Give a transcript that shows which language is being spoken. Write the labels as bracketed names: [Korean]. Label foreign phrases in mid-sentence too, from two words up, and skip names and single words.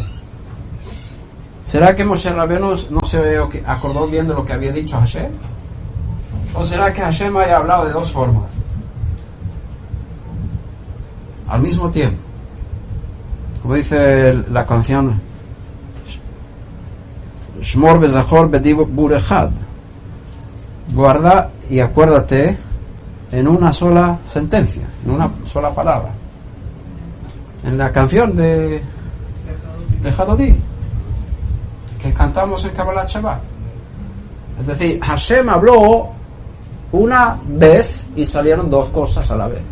[Spanish] ¿Será que Moshe Rabenu no se acordó bien de lo que había dicho Hashem? ¿O será que Hashem haya hablado de dos formas al mismo tiempo? Como dice la canción [Hebrew] שמור וזכור בדבור אחד, [Spanish] guarda y acuérdate en una sola sentencia, en una sola palabra. En la canción de Hadodí, que cantamos en Kabbalat Shabbat. Es decir, Hashem habló una vez y salieron dos cosas a la vez.